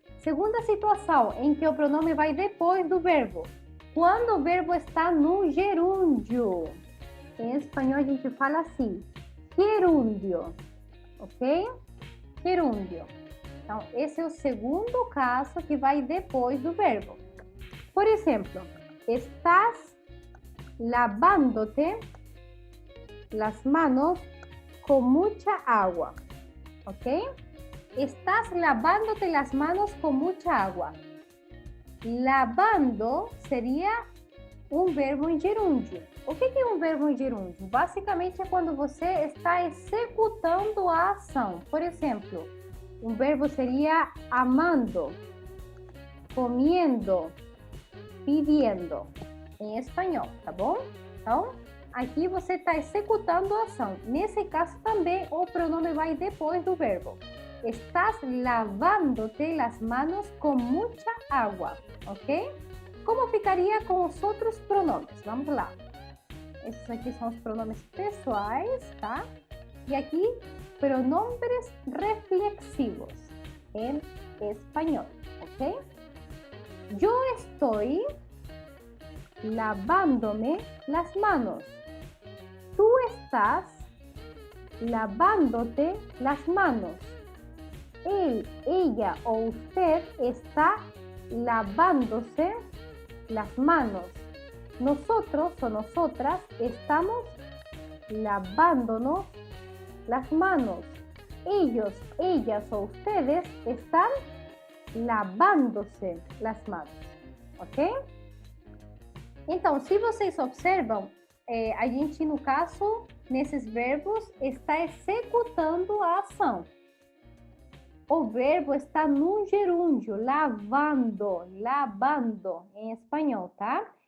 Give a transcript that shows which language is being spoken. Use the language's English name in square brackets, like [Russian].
[Portuguese] Segunda situação em que o pronome vai depois do verbo. Quando o verbo está no gerúndio. Em espanhol a gente fala assim, gerúndio, ok? Gerúndio. Então, esse é o segundo caso que vai depois do verbo. [Spanish] Por exemplo, estás lavándote las manos con mucha agua, ok? Estás lavándote las manos con mucha agua. [Portuguese] Lavando seria um verbo em gerúndio. O que é um verbo em gerúndio? Basicamente é quando você está executando a ação. Por exemplo, um verbo seria amando, comiendo, pidiendo, em espanhol, tá bom? Então, aqui você está executando a ação. Nesse caso também o pronome vai depois do verbo. [Spanish] Estás lavándote las manos con mucha agua, ok? [Portuguese] Como ficaria com os outros pronomes? Vamos lá. Esses aqui são os pronomes pessoais, tá? E aqui, [Spanish] pronombres reflexivos [Portuguese] em espanhol, ok? [Spanish] Yo estoy lavándome las manos. Tú estás lavándote las manos. Él, ella o usted está lavándose las manos. Nosotros o nosotras estamos lavándonos las manos. Ellos, ellas o ustedes están lavándose las manos, ok? [Portuguese] Então, se vocês observam, a gente, no caso, nesses verbos, está executando a ação. O verbo está no gerúndio, lavando, lavando, em espanhol, tá?